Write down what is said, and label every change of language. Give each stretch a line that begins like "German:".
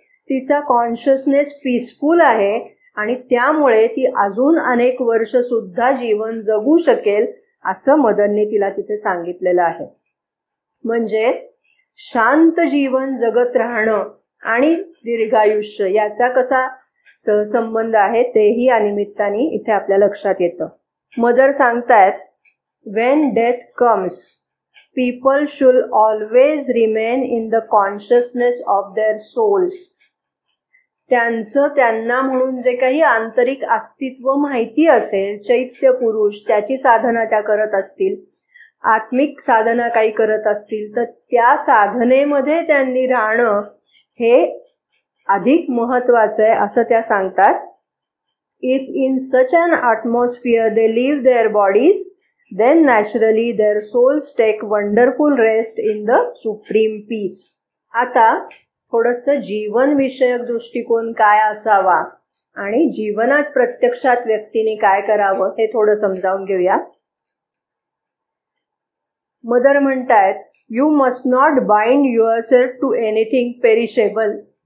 Marathi: तिचा consciousness peaceful आहे आणि त्यामुळे ती अजून अनेक वर्ष सुद्धा जीवन जगू शकेल, असं मदरने तिला तिथे सांगितलेलं आहे. म्हणजे शांत जीवन जगत राहणं आणि दीर्घायुष्य याचा कसा सहसंबंध आहे तेही या निमित्ताने इथे आपल्या लक्षात येतं. मदर सांगतायत,
English: when death comes, people should always remain in the consciousness of their souls.
Marathi: त्यांना म्हणून जे काही आंतरिक अस्तित्व माहिती असेल, चैत्य पुरुष त्याची साधना त्या करत असतील, आत्मिक साधना काही करत असतील, तर त्या साधनेमध्ये त्यांनी राहणं हे अधिक महत्वाचं आहे असं त्या सांगतात.
English: If in such an atmosphere they leave their bodies, then naturally their souls take wonderful rest in the supreme peace.
Marathi: आता थोडंसं जीवन विषयक दृष्टिकोन काय असावा आणि जीवनात प्रत्यक्षात व्यक्तीने काय करावं हे थोडं समजावून घेऊया. मदर म्हणतायत,
English: You must not bind yourself to anything perishable.